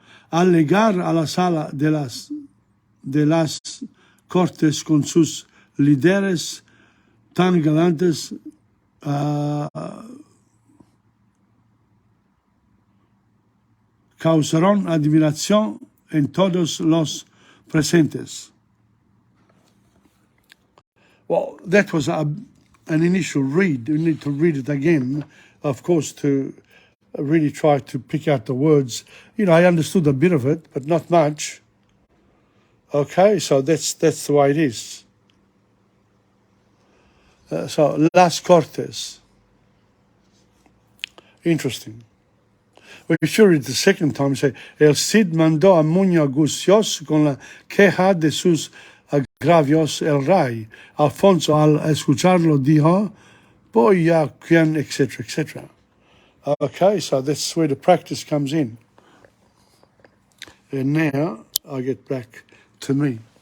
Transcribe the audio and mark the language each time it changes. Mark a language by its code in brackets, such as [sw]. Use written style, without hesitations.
[es] Al llegar a la sala de las cortes con sus líderes tan galantes, causaron admiración en todos los presentes. [en] Well, that was an initial read. You need to read it again, of course, to really try to pick out the words. You know, I understood a bit of it, but not much. Okay, so that's the way it is. So, Las Cortes. Interesting. We should read the second time. [es] Say, El Cid mandó a Muñoz Gucios con la queja de sus agravios el rey. Alfonso, al escucharlo, dijo, voy a quien, etc., etc. [en] Okay, so that's where the practice comes in. And now I get back to me.